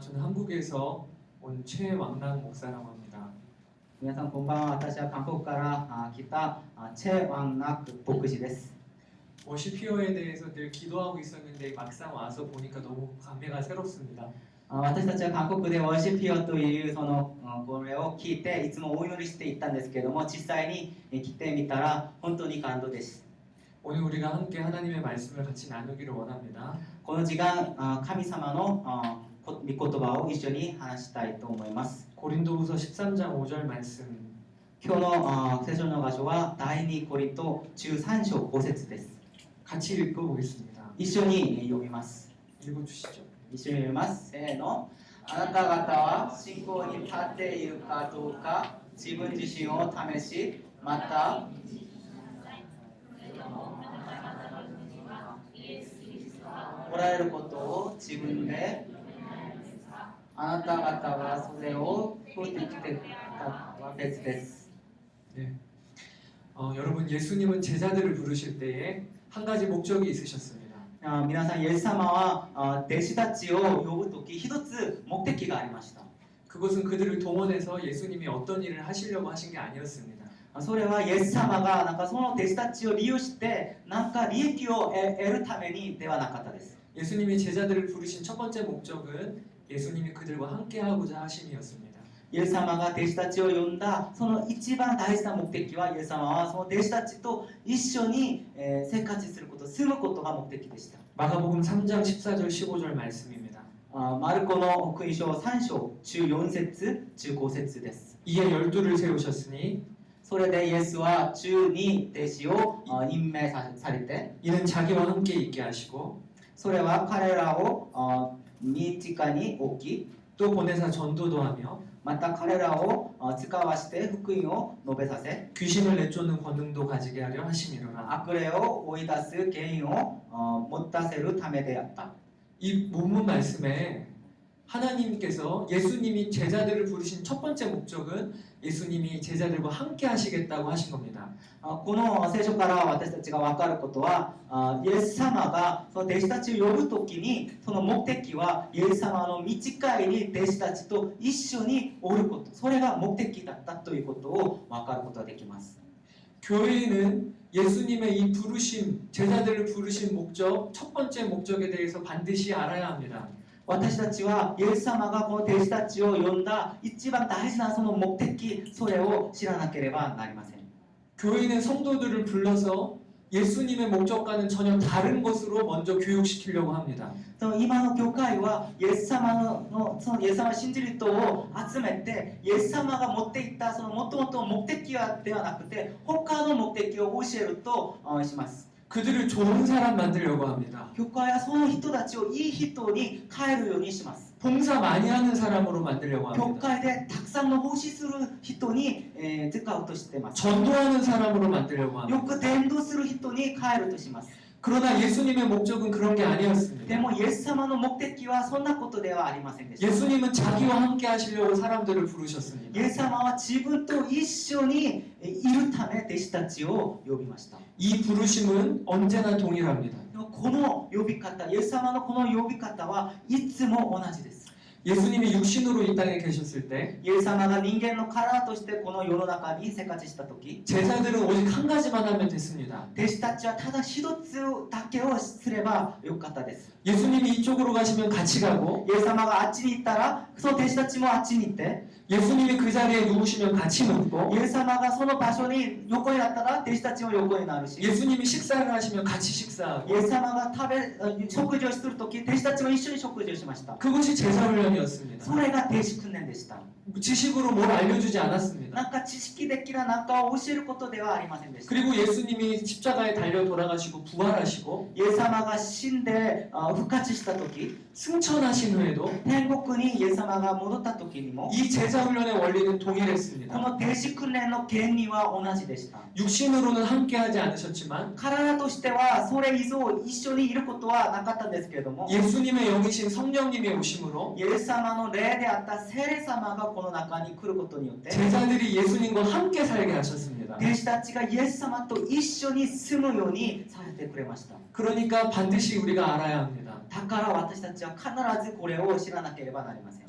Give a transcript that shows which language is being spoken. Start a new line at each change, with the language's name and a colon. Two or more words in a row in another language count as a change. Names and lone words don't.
Korean: 저는 한국에서 온 최왕락 목사라고 합니다.
Japanese: 皆さんこんばんは。私は韓国から来たチェ・ワンナク牧師です。
Korean: 워시피어에 대해서 늘 기도하고 있었는데 막상 와서 보니까 너무 감회가 새롭습니다.
Japanese: 私たちは韓国でワーシッピオというこれを聞いていつもお祈りしていったんですけども、実際に来てみたら本当に感動です。
Korean: 오늘 우리가 함께 하나님의 말씀을 같이 나누기를 원합니다.
Japanese: この時間神様の御言葉を一緒に話したいと思います。
Korean: 고린도후서 13장 5절 말씀.
Japanese: 今日の聖書の箇所は第2コリント13章5節です。
Korean: 같이 읽어보겠습니다.
Japanese: 一緒に読みます。
Korean: 읽어주시죠.
Japanese: 一緒に読みます。せーの。あなた方は信仰に立っているかどうか自分自身を試し、またおられることを自分であなた方がそれを聞いてきてたは別です。
Korean: 네. 여러분 예수님은 제자들을 부르실 때에 한 가지 목적이 있으셨습니다.
Japanese: 皆さん、イエス様は弟子たちを呼ぶとき一つ目的がありました。
Korean: 그것은 그들을 동원해서 예수님이 어떤 일을 하시려고 하신 게 아니었습니다.
Japanese: それはイエス様がその弟子たちを利用して利益を得るためにではなかったです。
Korean: 예수님이 제자들을 부르신 첫 번째 목적은 예수님이 그들과 함께 하고자 하심이었습니다.
Japanese: イエス様が弟子たちを呼んだその一番大事な目的は、イエス様はその弟子たちと一緒に生活すること、住むことが目的でした。
Korean: 마가복음 3장 14절 15절 말씀입니다.
Japanese: マルコの福音書3章14節15節です。
Korean: 이에 12를 세우셨으니
Japanese: それでイエスは12弟子を任命されて、
Korean: 이는 자기와 함께 있게 하시고
Japanese: それは彼らを身近に置き、
Korean: 또 보내사 전도도 하며
Japanese: また彼らを使わして福音を述べさせ、
Korean: 귀신을 내쫓는 권능도 가지게 하려 하심이로라.
Japanese: 悪霊を追い出す権威を持たせるためであった。
Korean: 이 본문 말씀에 하나님께서 예수님이 제자들을 부르신 첫 번째 목적은 예수님이 제자들과 함께 하시겠다고 하신 겁니다.
Japanese: この聖書から私たちが分かることは、イエス様がその弟子たちを呼ぶときに、その目的はイエス様の道帰りに弟子たちと一緒におること、それが目的だったということを分かることができます。
Korean: 교회는 예수님의 이 부르심, 제자들을 부르신 목적, 첫 번째 목적에 대해서 반드시 알아야 합니다.
Japanese: 私たちはイエス様がこの弟子たちを呼んだ一番大事なその目的、それを知らなければなりません。
Korean: 교회는 성도들을 불러서 예수님의 목적과는 전혀 다른 것으로 먼저 교육시키려고 합니다.
Japanese: その今の教会はイエス様のそのイエス様を信じる人を集めて、イエス様が持っていったその元々の目的ではなくて他の目的を教えるとします。
Korean: 그들을 좋은 사람 만들려고 합니다.
Japanese: 教会はその人たちをいい人に変えるようにします。
Korean: 봉사 많이 하는 사람으로 만들려고
Japanese: 教
Korean: 합니다.
Japanese: 会でたくさんの奉仕する人に使うとしています。
Korean: 전도하는 사람으로 만들려고
Japanese: よ
Korean: 합니다.
Japanese: く伝道する人に変えるとします。
Korean: 그러나 예수님의 목적은 그런 게
Japanese: で
Korean: 아니었습니다.
Japanese: もイエス様の目的はそんなことではありませんでした。
Korean: 예수님은 자기와 함께 하시려고 사람들을 부르셨습니다.
Japanese: イエス様は自分と一緒にいるため弟子たちを呼びました。
Korean: 이 부르심은 언제나 동일합니다.
Japanese: でもこの呼び方、イエス様のこの呼び方はいつも同じです。
Korean: 예수님이 육신으로 이 땅에 계셨을 때
Japanese: イエス様が人間の体としてこの世の中に生活したとき、
Korean: 제자들은 오직 한 가지만 하면 됐습니다.
Japanese: 弟子たちはただ一つだけをすればよかったです。
Korean: 예수님이 이쪽으로 가시면 같이 가고
Japanese: イエス様があっちに行ったら、その弟子たちもあっちに行って、
Korean: 예수님이 그 자리에 누우시면 같이 눕고
Japanese: イエス様がその場所に横になったら弟子たちも横になるし、
Korean: 예수님이 식사를 하시면 같이 식사하고
Japanese: イエス様が食事をするとき、弟子たちも一緒に食事をしました。
Korean: 그것이 제자훈련이었습니다.
Japanese: それが弟子訓練でした。
Korean: 지식으로 뭘 알려주지 않았습니다.
Japanese: なんか知識的ななんかを教えることではありませんでした。
Korean: 그리고 예수님이 십자가에 달려 돌아가시고 부활하시고
Japanese: イエス様が死んで復活したとき、
Korean: 승천하신 후에도
Japanese: 天国にイエス様が戻ったときにも、
Korean: 이 제자훈련의 원리는
Japanese: こ
Korean: 동일했습니다.
Japanese: の弟子訓練の原理は同じでした。
Korean: 육신으로는 함께하지 않으셨지만
Japanese: 体としてはそれ以上一緒にいることはなかったんですけれども、
Korean: 예수님의 영이신 성령님의 오심으로
Japanese: イエス様の霊であった聖霊様がこの中に来ることによって、
Korean: 제자들이 예수님과 함께 살게 하셨습니다.
Japanese: 弟子たちがイエス様と一緒に住むようにされてくれました。
Korean: 그러니까 반드시 우리가 알아야 합니다.
Japanese: だから私たちは必ずこれを知らなければなりません。